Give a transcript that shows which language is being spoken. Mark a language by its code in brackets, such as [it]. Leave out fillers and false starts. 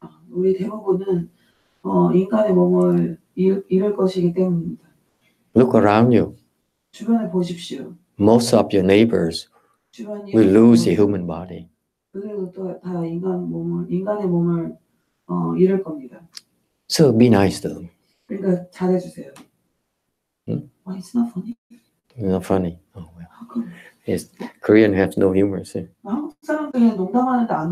[ko] 우리 대부분은 인간의 몸을 잃을 것이기 때문입니다. [en] Look around you. [ko] 주변을 보십시오. [en] Most of your neighbors will lose the human body. [ko] 그들도 다 인간의 몸을 잃을 겁니다. [en] So be nice to them. [ko] 그러니까 잘해주세요. [en] Why it's not funny? Not funny. Oh well. How come? Yes, Korean has no humor. See? [ko] 한국 사람들이 농담하는데 안